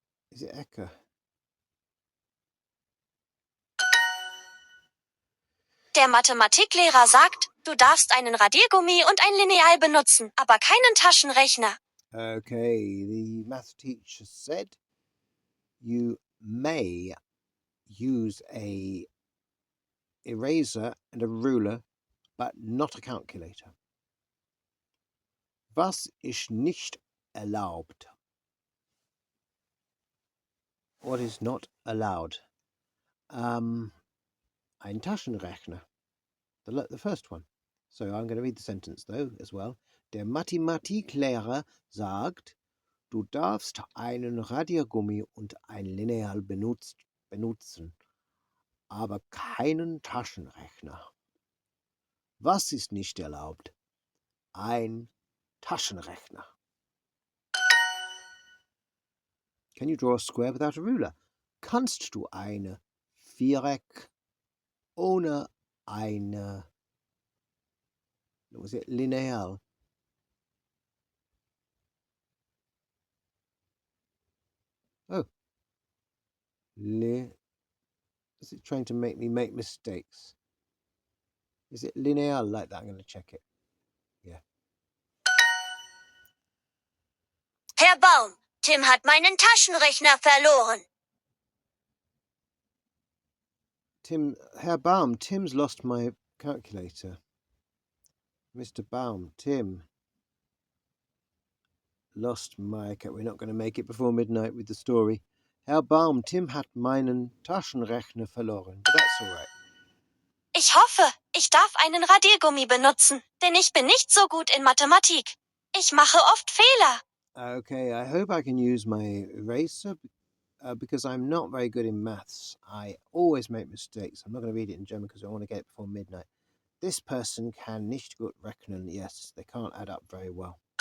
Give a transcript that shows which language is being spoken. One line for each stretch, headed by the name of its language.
English: Is it Ecke?
German: Der Mathematiklehrer sagt, du darfst einen Radiergummi und ein Lineal benutzen, aber keinen Taschenrechner.
English: Okay, the math teacher said you may use a eraser and a ruler, but not a calculator.
German: Was ist nicht erlaubt?
English: What is not allowed?
German: Ein Taschenrechner,
English: the first one. So I'm going to read the sentence though as well.
German: Der Mathematiklehrer sagt, du darfst einen Radiergummi und ein Lineal benutzen, aber keinen Taschenrechner. Was ist nicht erlaubt? Ein Taschenrechner.
English: Can you draw a square without a ruler?
German: Kannst du eine Viereck ohne eine,
English: was it,
German: Lineal?
English: Oh, is it trying to make me make mistakes? Is it lineal like that? I'm going to check it. Yeah.
German: Herr Baum, Tim hat meinen Taschenrechner verloren.
English: Herr Baum, Tim's lost my calculator. Mr. Baum, Tim lost my... We're not going to make it before midnight with the story.
German: Herr Baum, Tim hat meinen Taschenrechner verloren.
English: But that's all right.
German: Ich hoffe, ich darf einen Radiergummi benutzen, denn ich bin nicht so gut in Mathematik. Ich mache oft Fehler.
English: Okay, I hope I can use my eraser because I'm not very good in maths. I always make mistakes. I'm not going to read it in German because I want to get it before midnight. This person
German: kann nicht gut rechnen.
English: Yes, they can't add up very well.